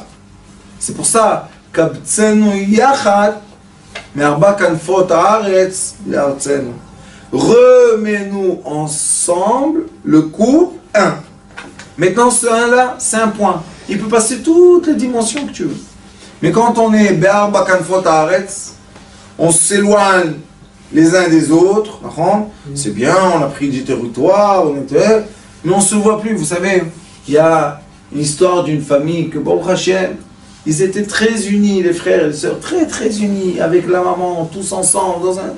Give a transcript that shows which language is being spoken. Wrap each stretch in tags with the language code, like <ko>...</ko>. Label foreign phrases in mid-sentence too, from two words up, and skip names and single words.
<fr>C'est pour ça, remets-nous ensemble le couple un. Maintenant ce 1 là, c'est un point. Il peut passer toutes les dimensions que tu veux. Mais quand on est</fr> <he>בארבע כנפות הארץ,</he> <fr>on s'éloigne les uns des autres. C'est bien, on a pris du territoire, mais on ne se voit plus. Vous savez, il y a une histoire d'une famille que</fr> <he>ברוך השם,</he> <fr>ils étaient très unis, les frères et les sœurs, très très unis, avec la maman, tous ensemble, dans un...</fr>